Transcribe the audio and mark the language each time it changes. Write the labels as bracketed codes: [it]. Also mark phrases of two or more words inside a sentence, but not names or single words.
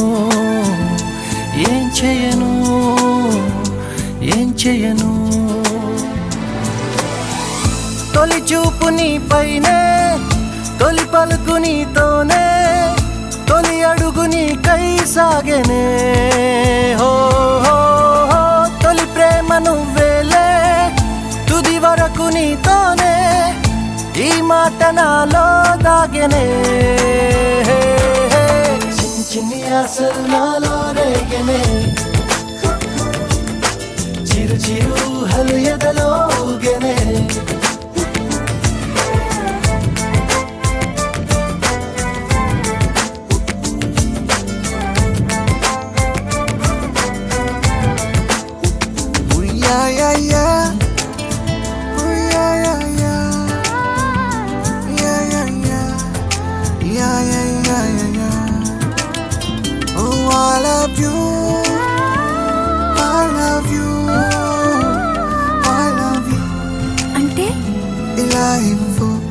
[te] ఏం చేయను ఏం చేయను తొలి చూపు నీ పైనే తొలి పలుకు నీతోనే తొలి అడుగు నీకై సాగెనే హో హో హో తొలి ప్రేమ నువ్వేలే తుది వరకు నీతోనే ఈ మాట నాలో దాగెనే చిన్ని చిన్ని ఆశలు నాలో రేగెనే చిరు చిరు హలు ఎదలో ఊగెనే [en] Yeah, yeah, yeah. Oh, yeah, yeah, yeah. Yeah, yeah, yeah. Yeah, yeah, yeah, yeah, yeah. Oh, I love you. I love you. I love you. [te] అంటే ఇలా ఇవ్వు.